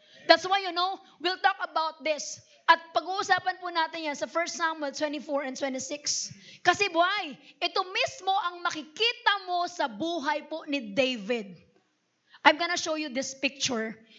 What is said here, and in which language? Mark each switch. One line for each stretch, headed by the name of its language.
English: That's why, you know, we'll talk about this.
Filipino: At pag-uusapan po natin yan sa 1 Samuel 24 and 26. Kasi buhay, ito mismo ang makikita mo sa buhay po ni David.
English: I'm gonna show you this picture.